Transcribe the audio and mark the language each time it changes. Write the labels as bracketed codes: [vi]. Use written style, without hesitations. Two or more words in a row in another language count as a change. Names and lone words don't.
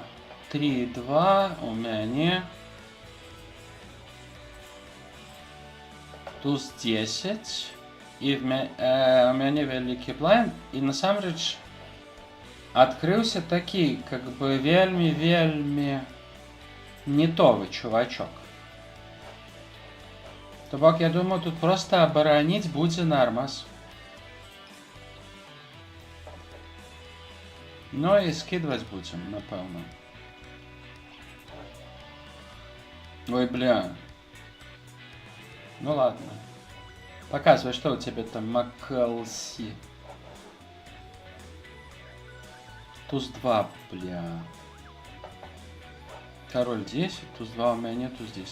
[be] 3.2 у мяне туз 10, і у мяне вялікі блайнд, і насамрэч адкрыўся такі, [ru] как бы [be] вельмі нетовы чувачок. То бок, я думаю, тут просто абараніць будзе нармаз. Ну і скидваць будзем, напэўна. [ru] Ой, бля. Ну ладно. Показывай, что у тебя там, Маккелси. Туз 2, бля. Король 10, туз 2 у меня нет, туз 10.